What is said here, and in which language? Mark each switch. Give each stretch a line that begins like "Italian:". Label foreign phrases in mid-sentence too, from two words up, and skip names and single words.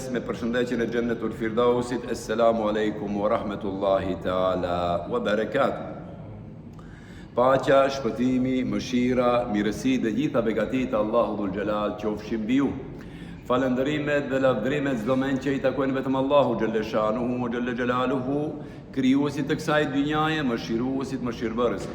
Albanian: shëndes me përshëndetjen e Xhennetul Firdausit.
Arabic: السلام عليكم ورحمة الله تعالى وبركاته.
Albanian: Paqja, shpëtimi, mëshira, mirësi dhe gjitha begatit e Allahu
Arabic: ذو الجلال
Albanian: qofshin mbi ju. Falënderimet dhe lavdrimet çdo mend që i takojnë vetëm Allahu
Arabic: جل شأنه وجل جلاله,
Albanian: krijuesit të kësaj dynjaje, mëshiruesit, mëshirbërësit.